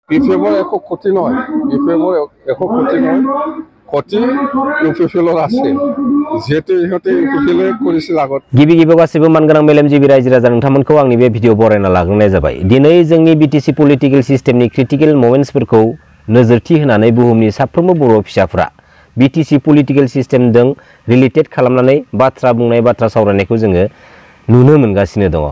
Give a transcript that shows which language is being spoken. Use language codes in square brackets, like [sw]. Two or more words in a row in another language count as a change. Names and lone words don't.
[as] বিপিএমৰ একো ক্ষতি নহয়, বিপিএমৰ একো ক্ষতি নহয়, ক্ষতি ইউপিপিএলৰ আছে, যিহেতু ইহঁতে ইউপিপিএলে কৰিছিল আগত। [brx] गिबि गासिबो मानगोनां मेलेमजिबि रायजो राजा नोंथांमोनखौ आंनि बे भिडिअ बरायना लाग्रोनाय जाबाय। दिनै जोंनि बिटिसि पलिटिकेल सिस्टेमनि क्रिटिकेल मोमेन्ट्सफोरखौ नोजोरथि होनानै बुहुमनि साफ्रोमबो बर' फिसाफ्रा बिटिसि पलिटिकेल सिस्टेमजों रिलेटेड खालामनानै बाथ्रा बुंनाय बाथ्रा सावरायनायखौ जोङो नुनो मोनगासिनो दङ।